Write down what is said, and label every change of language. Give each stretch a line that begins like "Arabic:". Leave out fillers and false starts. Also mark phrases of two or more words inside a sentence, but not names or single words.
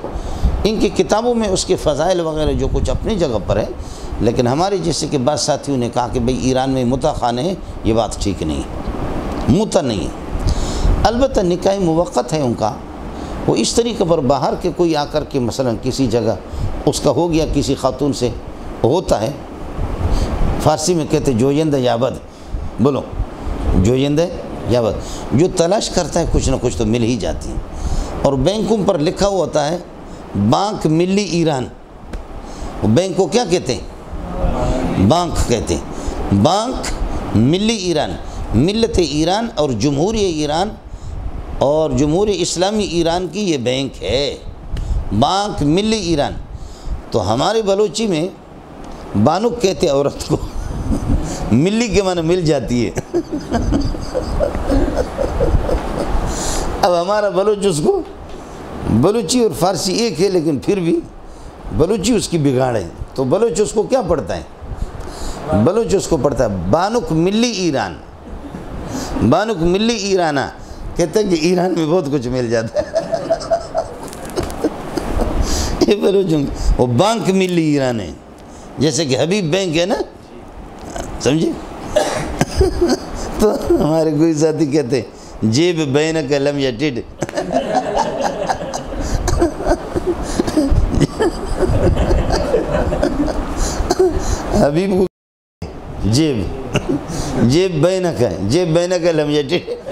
Urdu: ان کی کتابوں میں اس کے فضائل وغیرہ جو کچھ اپنی جگہ پر ہے، لیکن ہمارے جیسے کہ بعض ساتھیوں نے کہا کہ بھئی ایران میں متع خانے ہیں، یہ بات ٹھیک نہیں ہے، متع نہیں ہے. البتہ نکاح موقت ہے ان کا، وہ اس طریقے پر باہر کے کوئی آ کر کے مثلا کسی جگہ اس کا ہو گیا کسی خاتون سے ہوتا ہے، فارسی میں کہتے
Persian: جویند یابد،
Urdu: بولو
Persian: جویند یابد،
Urdu: جو تلاش کرتا ہے کچھ نہ کچھ تو مل ہی جاتی ہے. اور بینکوں پر لکھا ہوا ہوتا ہے بانک ملی ایران. بینک کو کیا کہتے ہیں؟ بانک کہتے ہیں. بانک ملی ایران، ملت ایران اور جمہوری ایران اور جمہوری اسلامی ایران کی یہ بینک ہے، بانک ملی ایران. تو ہمارے بلوچی میں بانک کہتے ہیں عورت کو، ملی کے معنی مل جاتی ہے. اب ہمارا بلوچ اس کو، بلوچی اور فارسی ایک ہے لیکن پھر بھی بلوچی اس کی بگاڑ ہے، تو بلوچ اس کو کیا پڑھتا ہے؟ بلوچ اس کو پڑھتا ہے بانک ملی ایران. بانک ملی ایرانہ کہتے ہیں کہ ایران میں بہت کچھ مل جاتا ہے. وہ بانک ملی ایران ہے، جیسے کہ حبیب بینک ہے نا، سمجھے؟ تو ہمارے کوئی ساتھی کہتے ہیں جیب بینک لم یٹڈ، حبیب کو جیب بینک ہے، جیب بینک لم یٹڈ۔